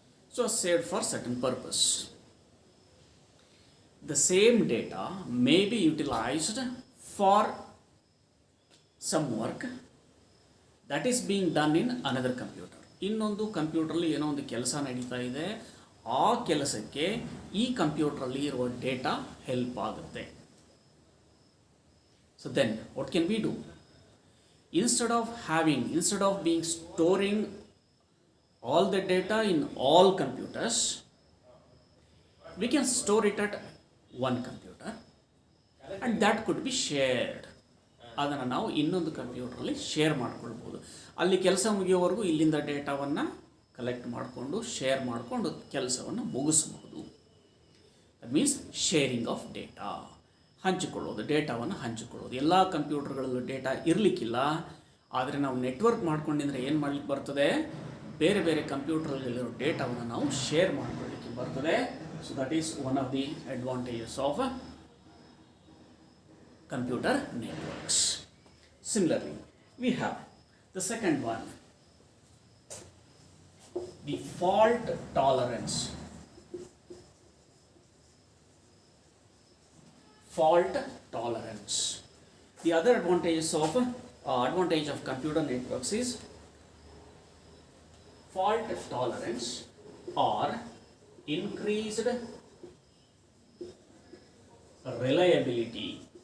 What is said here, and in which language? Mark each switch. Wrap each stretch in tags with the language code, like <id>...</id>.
<en>So saved for certain purpose. The same data may be utilized for some work that is being done in another computer.</en> <kn>ಇನ್ನೊಂದು ಕಂಪ್ಯೂಟರಲ್ಲಿ ಏನೋ ಒಂದು ಕೆಲಸ ನಡೀತಾ ಇದೆ, ಆ ಕೆಲಸಕ್ಕೆ ಈ ಕಂಪ್ಯೂಟರಲ್ಲಿ ಇರುವ ಡೇಟಾ ಹೆಲ್ಪ್ ಆಗುತ್ತೆ.</kn> <en>So then what can we do? Instead of being storing all the data in all computers, we can store it at one computer and that could be shared.</en> <kn>ಅದನ್ನು ನಾವು ಇನ್ನೊಂದು ಕಂಪ್ಯೂಟರಲ್ಲಿ ಶೇರ್ ಮಾಡ್ಕೊಳ್ಬೋದು. ಅಲ್ಲಿ ಕೆಲಸ ಮುಗಿಯೋವರೆಗೂ ಇಲ್ಲಿಂದ ಡೇಟಾವನ್ನು collect ಮಾಡಿಕೊಂಡು ಶೇರ್ ಮಾಡಿಕೊಂಡು ಕೆಲಸವನ್ನು ಮುಗಿಸ್ಬೋದು.</kn> <en>that means sharing of data,</en> <kn>ಹಂಚಿಕೊಳ್ಳೋದು, ಡೇಟಾವನ್ನು ಹಂಚಿಕೊಳ್ಳೋದು. ಎಲ್ಲ ಕಂಪ್ಯೂಟರ್ಗಳಲ್ಲೂ ಡೇಟಾ ಇರಲಿಕ್ಕಿಲ್ಲ, ಆದರೆ ನಾವು ನೆಟ್ವರ್ಕ್ ಮಾಡ್ಕೊಂಡಿದ್ರೆ ಏನು ಮಾಡಲಿಕ್ಕೆ ಬರ್ತದೆ, ಬೇರೆ ಬೇರೆ ಕಂಪ್ಯೂಟರ್ಗಳಿರೋ ಡೇಟಾವನ್ನು ನಾವು ಶೇರ್ ಮಾಡ್ಕೊಳ್ಳಿಕ್ಕೆ ಬರ್ತದೆ.</kn> <en>So that is one of the advantages of computer networks. Similarly, we have the second one, the fault tolerance. Fault tolerance. The other advantage of computer networks is fault tolerance or increased reliability.</en>